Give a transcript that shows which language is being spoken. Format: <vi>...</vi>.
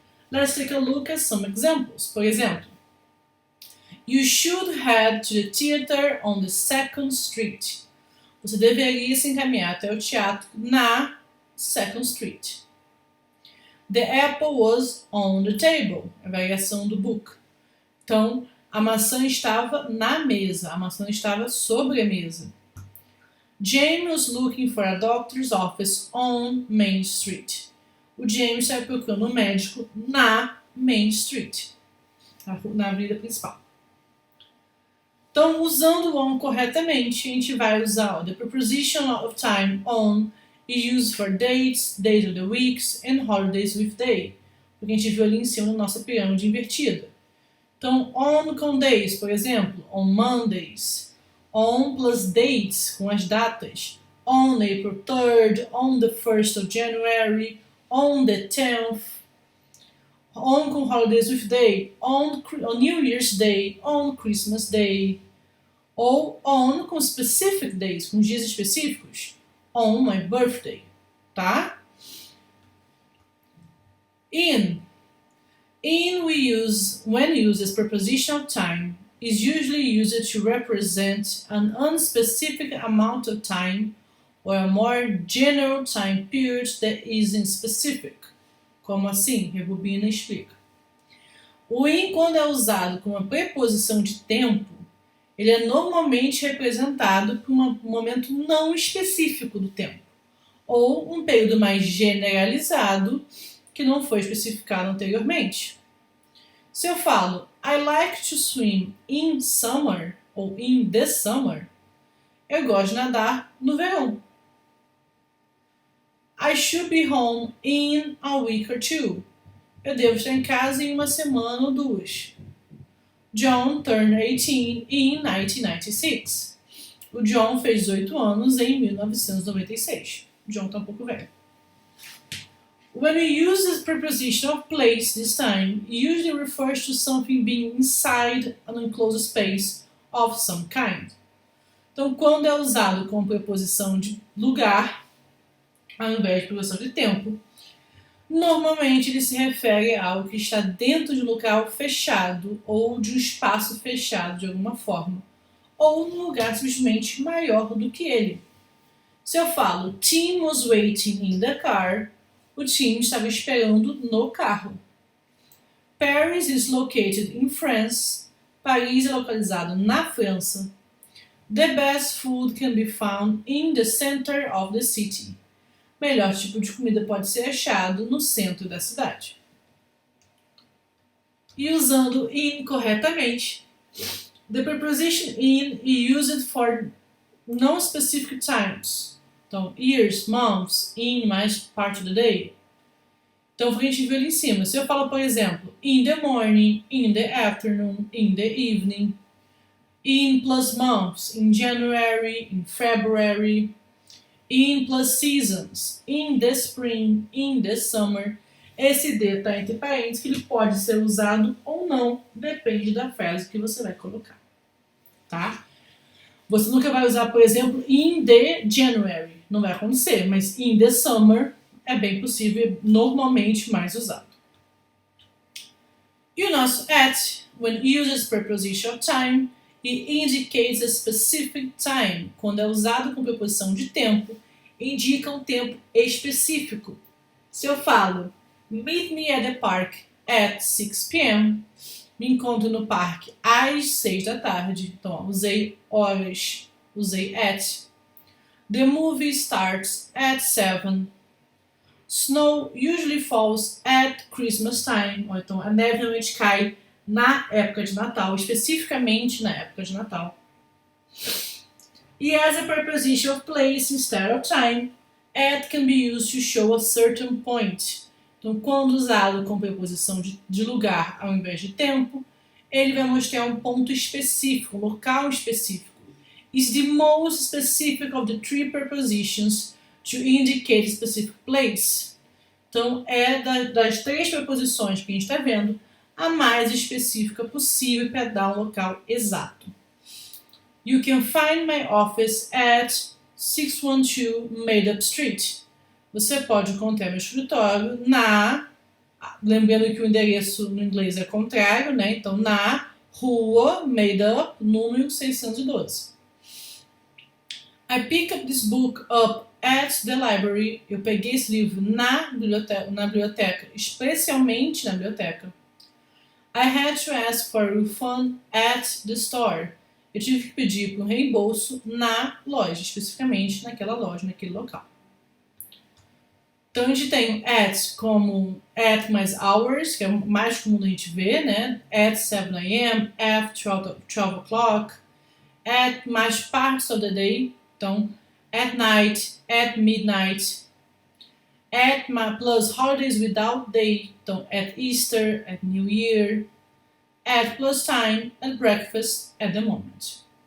<en>Let's take a look at some examples.</en> <pt>Por exemplo,</pt> <en>you should head to the theater on the 2nd Street.</en> <pt>Você deveria se encaminhar até o teatro na 2nd Street.</pt> <en>The apple was on the table.</en> <pt>A variação do book. Então, a maçã estava na mesa. A maçã estava sobre a mesa.</pt> <en>James was looking for a doctor's office on Main Street.</en> <pt>O James estava procurando um médico na Main Street, na avenida principal. Então, usando o on corretamente, a gente vai usar</pt> <en>the preposition of time on is used for dates, days of the weeks, and holidays with day.</en> <pt>Porque a gente viu ali em cima na nossa pirâmide invertida. Então, on com days, por exemplo,</pt> <en>on Mondays. On plus dates,</en> <pt>com as datas.</pt> <en>On April 3rd, on the 1st of January, on the 10th. On com holidays with day, on New Year's Day, on Christmas Day.</en> <pt>Ou on com</pt> <en>specific days,</en> <pt>com dias específicos.</pt> <en>On my birthday, tá? In. In when used as preposition of time, is usually used to represent an unspecific amount of time or a more general time period that isn't specific.</en> <pt>Como assim? Rebobina e explica. O in, quando é usado como uma preposição de tempo, ele é normalmente representado por um momento não específico do tempo, ou um período mais generalizado que não foi especificado anteriormente. Se eu falo</pt> <en>I like to swim in summer</en> <pt>ou</pt> <en>in the summer,</en> <pt>eu gosto de nadar no verão.</pt> <en>I should be home in a week or two.</en> <pt>Eu devo estar em casa em uma semana ou duas.</pt> <en>John turned 18 in 1996.</en> <pt>O John fez 18 anos em 1996. O John está um pouco velho.</pt> <en>When we use the preposition of place this time, it usually refers to something being inside an enclosed space of some kind.</en> <pt>Então, quando é usado com preposição de lugar, ao invés de preposição de tempo, normalmente ele se refere a algo que está dentro de um local fechado ou de um espaço fechado de alguma forma, ou num lugar simplesmente maior do que ele. Se eu falo</pt> <en>Tim was waiting in the car,</en> <pt>o Tim estava esperando no carro.</pt> <en>Paris is located in France.</en> <pt>Paris é localizado na França.</pt> <en>The best food can be found in the center of the city.</en> <pt>Melhor tipo de comida pode ser achado no centro da cidade. E usando in corretamente,</pt> <en>the preposition in is used for non-specific times. Então, years, months, in mais part of the day.</en> <pt>Então, a gente viu ali em cima. Se eu falo, por exemplo,</pt> <en>in the morning, in the afternoon, in the evening, in plus months, in January, in February, in plus seasons, in the spring, in the summer.</en> <pt>Esse D está entre parênteses, que ele pode ser usado ou não, depende da frase que você vai colocar. Tá? Você nunca vai usar, por exemplo, in the January. Não vai acontecer, mas</pt> <en>in the summer</en> <pt>é bem possível, normalmente mais usado. E o nosso</pt> <en>at, when used as preposition of time, it indicates a specific time.</en> <pt>Quando é usado com preposição de tempo, indica um tempo específico. Se eu falo,</pt> <en>meet me at the park at 6 p.m.,</en> <pt>me encontro no parque às 6 da tarde. Então, ó, usei horas, usei at.</pt> <en>The movie starts at 7. Snow usually falls at Christmas time.</en> <pt>Ou então, a neve normalmente cai na época de Natal, especificamente na época de Natal.</pt> <en>E as a preposition of place instead of time, at can be used to show a certain point.</en> <pt>Então, quando usado com preposição de lugar ao invés de tempo, ele vai mostrar um ponto específico, um local específico.</pt> <en>Is the most specific of the three prepositions to indicate a specific place.</en> <pt>Então, é das três preposições que a gente está vendo, a mais específica possível para dar um local exato.</pt> <en>You can find my office at 612 Made Up Street.</en> <pt>Você pode encontrar meu escritório lembrando que o endereço no inglês é contrário, né? Então, na rua Made Up, número 612.</pt> <en>I picked up this book up at the library.</en> <pt>Eu peguei esse livro na biblioteca, especialmente na biblioteca.</pt> <en>I had to ask for a refund at the store.</en> <pt>Eu tive que pedir para um reembolso na loja, especificamente naquela loja, naquele local. Então, a gente tem at como at mais hours, que é o mais comum a gente ver, né?</pt> <en>At 7 a.m., at 12 o'clock, at mais parts of the day, então, at night, at midnight, at plus holidays without day, então, at Easter, at New Year, at plus time, at breakfast, at the moment.</en>